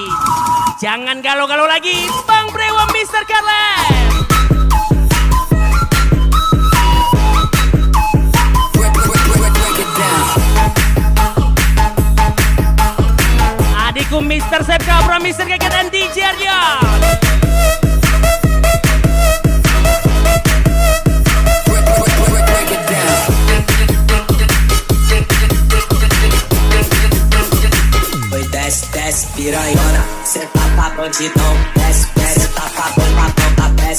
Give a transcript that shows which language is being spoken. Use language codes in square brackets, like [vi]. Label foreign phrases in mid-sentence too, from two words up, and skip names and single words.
[id] Jangan galau-galau lagi, Bang Brewo Mr. Carles. Adikku Mr. Sepka, Bro Mr. Keket dan DJ Ardian. [pt] Desce, piranhona, cê tá bandidão. Desce, desce, tá papão, papão, tá desce.